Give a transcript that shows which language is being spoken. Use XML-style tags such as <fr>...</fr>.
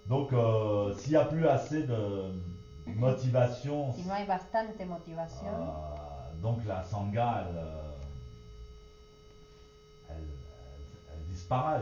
<fr>Donc, s'il n'y a plus assez de motivation,</fr> <es>Si no hay bastante motivación,</es> <fr>donc la sangha, elle disparaît, elle</fr>